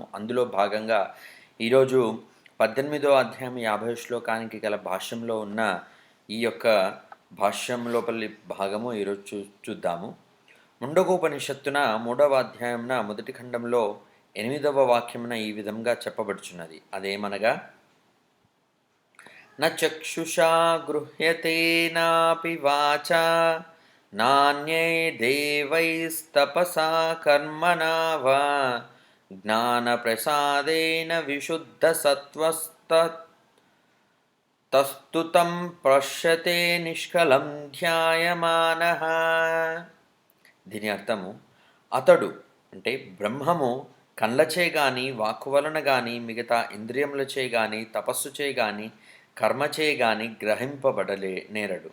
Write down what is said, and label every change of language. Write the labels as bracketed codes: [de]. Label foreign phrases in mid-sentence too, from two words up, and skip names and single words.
[te] అందులో భాగంగా ఈరోజు 18వ అధ్యాయం 50 శ్లోకానికి గల భాష్యంలో ఉన్న ఈ యొక్క భాష్యం లోపలి భాగము ఈరోజు చూద్దాము. ముండకోపనిషత్తున 3వ అధ్యాయంన మొదటి ఖండంలో 8వ వాక్యమున ఈ విధంగా చెప్పబడుచున్నది. అదేమనగా, [sa] न चक्षुषा गृह्यते नापि वाचा नान्यैर्देवैस्तपसा कर्मणा वा ज्ञानप्रसादेन विशुद्धसत्त्वस्तस्तु तं पश्यते నిష్కలం ధ్యాయమానః. [te] దీని అర్థము, అతడు అంటే బ్రహ్మము కళ్ళచే గాని, వాక్కు వలన గాని, మిగతా ఇంద్రియములచే గాని, తపస్సుచే గాని, కర్మచే గాని నేరడు.